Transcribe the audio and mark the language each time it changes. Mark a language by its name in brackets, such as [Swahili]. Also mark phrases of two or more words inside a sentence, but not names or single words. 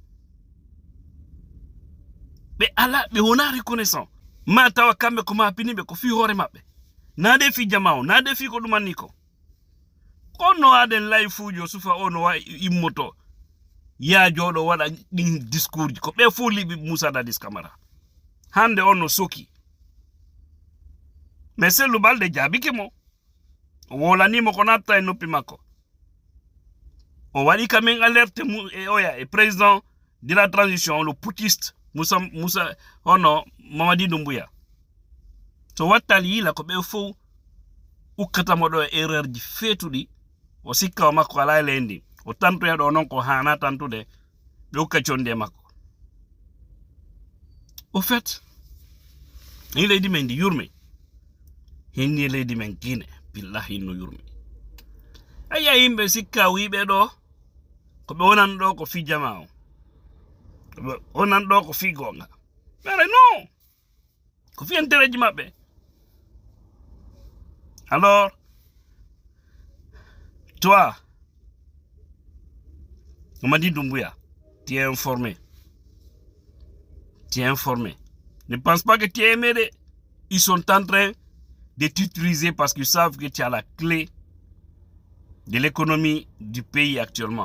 [Fula] ɓe ala ɓe wona reconnaissant ma tawa kamɓe ko ma piniɓe ko fi hoore maɓɓe nade fi jama o nade fi ko ɗumanni ko kono aden layfujo sufa o no wa immoto ya joɗo waɗa ɗin discours ji ko ɓe fof liɓi Moussa Dadis Camara hande on no soki mais Sellou Balde jaabike mo o wolanimo ko natta e noppi makko o waɗi kamen alerte e [French] président de la transition le putiste [Fula] Moussa hono Mamadi Doumbouya so wattal yila ko ɓe fof ukkatamo ɗo e erreur ji feetuɗi o sikka o makko ala e leydi o tantoya ɗo non ko hana tantude ɓe ukka condi e makko [French] au fait [Fula] ni leydi men ndi yurmi hinni leydi men Guinée billahi no yurmi aya yimɓe sikka wiɓe ɗo ko ɓe wonan ɗo ko fi jama o ɓe wonan ɗo ko fi gonga mere non ko fi intérêt ji maɓɓe. [French] Alors toi Mamadi Doumbouya, tu es informé. Tu es informé. Ne pense pas que tu es aimé. Ils sont en train de t'utiliser parce qu'ils savent que tu as la clé de l'économie du pays actuellement.